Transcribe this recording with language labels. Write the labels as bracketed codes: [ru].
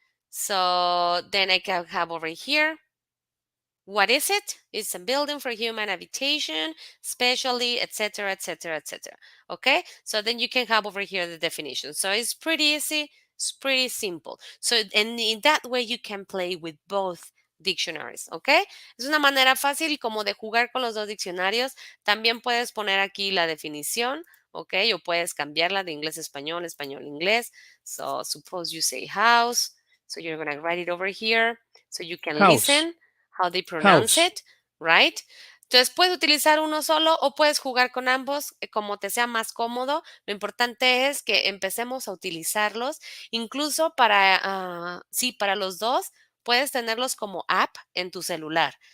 [en] So then I can have over here. What is it? It's a building for human habitation, specially, etc., etc., etc. Okay. So then you can have over here the definition. So it's pretty easy. It's pretty simple. So and in that way you can play with both dictionaries. Okay. [es] Es una manera fácil como de jugar con los dos diccionarios. También puedes poner aquí la definición. Ok, o puedes cambiarla de inglés a español, español a inglés. [en] So suppose you say house. So you're going to write it over here so you can House. listen how they pronounce House. it, right? [es] Entonces puedes utilizar uno solo o puedes jugar con ambos como te sea más cómodo. Lo importante es que empecemos a utilizarlos, incluso para, sí, para los dos, puedes tenerlos como app en tu celular.